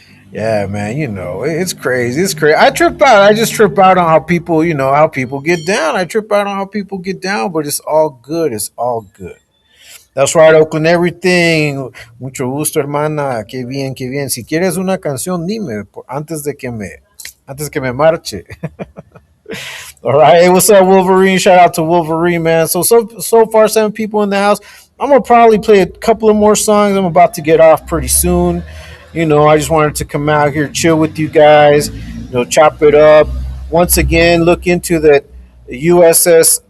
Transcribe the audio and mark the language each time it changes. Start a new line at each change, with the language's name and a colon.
English: Yeah, man, you know, it's crazy. It's crazy. I trip out. I just trip out on how people, you know, how people get down. I trip out on how people get down, but it's all good. It's all good. That's right, Oakland Everything.
Spanish: Mucho gusto, hermana. Qué bien, qué bien. Si quieres una canción, dime antes que me marche.
English: All right. Hey, what's up, Wolverine? Shout out to Wolverine, man. So far, 7 people in the house. I'm gonna probably play a couple of more songs. I'm about to get off pretty soon. You know, I just wanted to come out here, chill with you guys, you know, chop it up. Once again, look into that USS